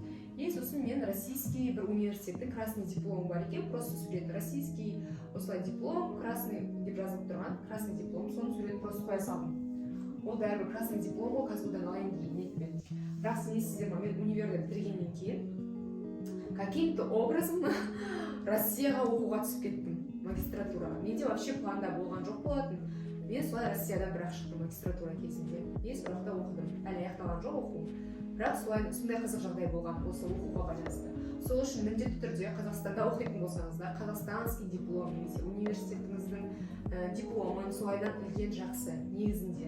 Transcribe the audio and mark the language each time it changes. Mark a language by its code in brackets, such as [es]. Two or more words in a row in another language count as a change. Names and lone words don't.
[kk] И сосын мен российский бір университеттің красный дипломы бар екен, просто сурет российский осылай диплом, красный деп жазылып тұрған, [ru] красный диплом, [kk] соның суретін просто қоя салдым. Ол бәрібір [ru] красный диплом [kk] ол Казгудан алайын деген ниетпен. Бірақ сенесіздер ме, мен универді бітіргеннен кейін [ru] каким-то образом [kk] Россияға оқуға түсіп кеттім, магистратураға. Менде вообще планда болған жоқ болатын. Мен солай Россиядан бірақ шықтым магистратура кезінде. Мен сол жақта оқыдым. Әлі аяқталған жоқ оқу. Бірақ сондай қызық жағдай болған осы оқуға байланысты. Сол үшін міндетті түрде Қазақстанда оқитын болсаңыздар, [ru] қазақстанский диплом [kk] немесе университетіңіздің дипломын солайдан ілген жақсы негізінде.